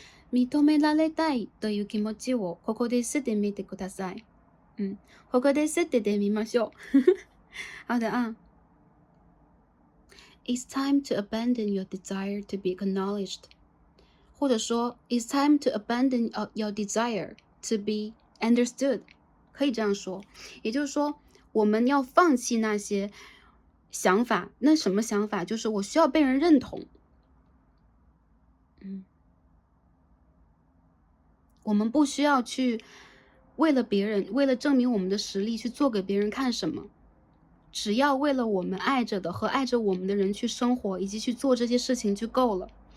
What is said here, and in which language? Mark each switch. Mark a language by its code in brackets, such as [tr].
[ja] 認められたいという気持ちをここで捨ててみてください。ここで捨ててみましょう。 [zh] 好的啊。 [en] It's time to abandon your desire to be acknowledged. [zh] 或者说 [en] It's time to abandon your desire to be understood. [zh] 可以这样说，也就是说，我们要放弃那些想法。那什么想法？就是我需要被人认同。我们不需要去为了别人，为了证明我们的实力去做给别人看什么，只要为了我们爱着的和爱着我们的人去生活，以及去做这些事情就够了。